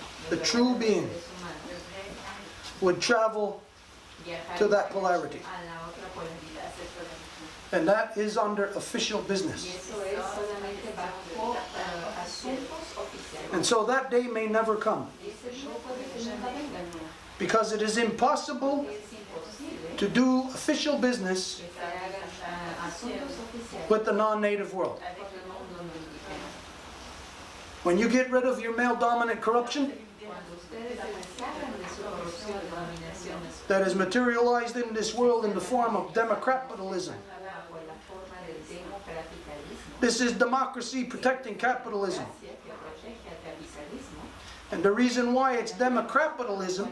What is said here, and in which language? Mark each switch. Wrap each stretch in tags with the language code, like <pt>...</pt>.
<en>The true being would travel to that polarity.</en> <es>a la otra polaridad.</es> <en>And that is under official</en> <es>Y</es> <en>business.</en> <es>eso es solamente bajo asuntos oficiales.</es> <en>And so that day may never come,</en> <es>Y ese no puede que nunca venga.</es> <en>because it is impossible</en> <es>Es imposible</es> <en>to do official business</en> <es>que se hagan asuntos oficiales</es> <en>with the non-native world.</en> <es>con el mundo no indígena.</es> <en>When you get rid of your male-dominant corruption</en> <es>Cuando ustedes se deshagan de su corrupción, de dominaciones,</es> <en>that is materialized in this world in the form of democapitalism.</en> <es>bajo la forma del democraticalismo,</es> <en>This is democracy protecting capitalism.</en> <es>que protege al capitalismo,</es> <en>And the reason why it's democapitalism</en>